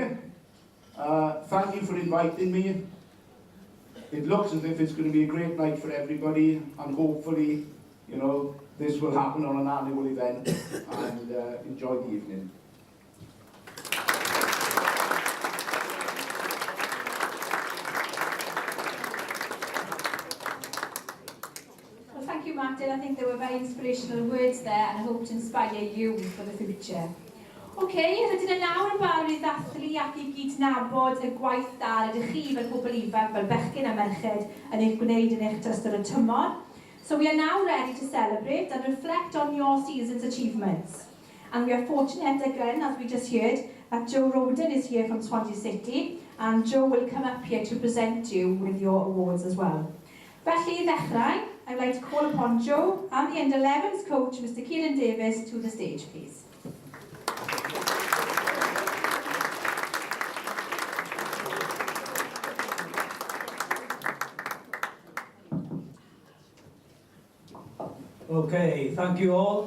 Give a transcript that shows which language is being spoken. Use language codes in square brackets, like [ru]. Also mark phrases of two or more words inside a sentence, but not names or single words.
[en] Thank you for inviting me. It looks as if it's going to be a great night for everybody, and hopefully, you know, this will happen on an annual event, and enjoy the evening. Well, thank you, Martin. I think they were very inspirational words there, and I hope to inspire you for the future. [cy] Okay, rydyn yn nawr yn barod I ddathlu ac I gyd nabod y gwaith da ydych chi fel pobl ifanc, fel bechgyn a merched yn eich gwneud yn eich ystod y tymor. [en] So we are now ready to celebrate and reflect on your season's achievements. And we are fortunate again, as we just heard, that Joe Roden is here from Swansea City, and Joe will come up here to present you with your awards as well. [cy] Felly, I ddechrau, [en] I'd like to call upon Joe and the Under-11s coach, Mr. Kieran Davies, to the stage, please. Okay, thank you all.